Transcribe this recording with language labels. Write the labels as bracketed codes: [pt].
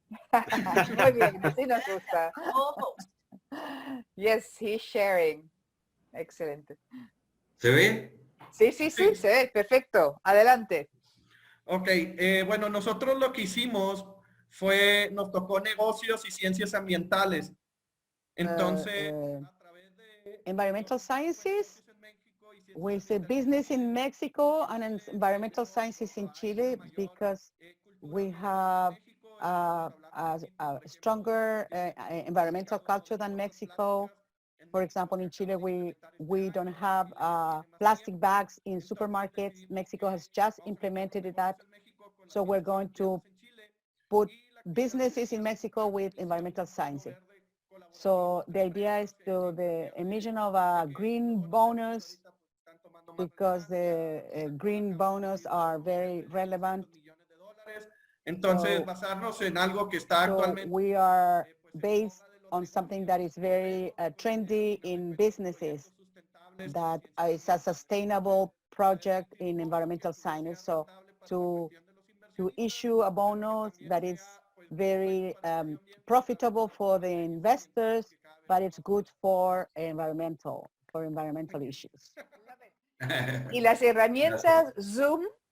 [es] Muy bien, así nos gusta. [en] Yes, he's sharing. [es] Excelente. ¿Se ve? Sí, se ve, perfecto. Adelante. Ok, bueno, nosotros lo que hicimos fue, nos tocó negocios y ciencias ambientales. Entonces, a través de [en] environmental sciences, with the business in Mexico and environmental sciences in Chile, because we have a stronger environmental culture than Mexico. For example, in Chile, we don't have plastic bags in supermarkets. Mexico has just implemented that. So we're going to put businesses in Mexico with environmental sciences. So the idea is to the emission of a green bonus, because the green bonus are very relevant. [es] Entonces, basarnos en algo que está actualmente. [en] We are based on something that is very trendy in businesses, that is a sustainable project in environmental science. So to issue a bonus that is very profitable for the investors, but it's good for environmental issues. [es] Y las herramientas Zoom,